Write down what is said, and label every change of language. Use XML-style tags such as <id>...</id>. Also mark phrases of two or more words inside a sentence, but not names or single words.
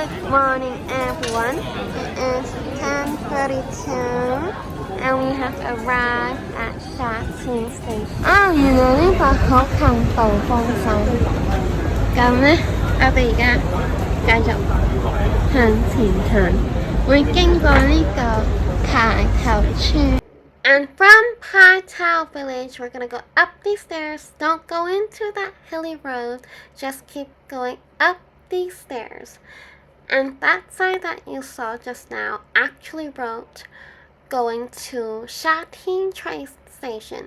<en>morning everyone. It is 10:32 and we have arrived at Xuesi Station.</en> <yue>原來呢個好近道風山。咁呢，我哋而家繼續向前行，會經過呢個排頭村。</yue> <en>And from Pai Tao Village, we're gonna go up these stairs. Don't go into that hilly road. Just keep going up these stairs. And that sign that you saw just now actually wrote going to Sha Tin train station.</en>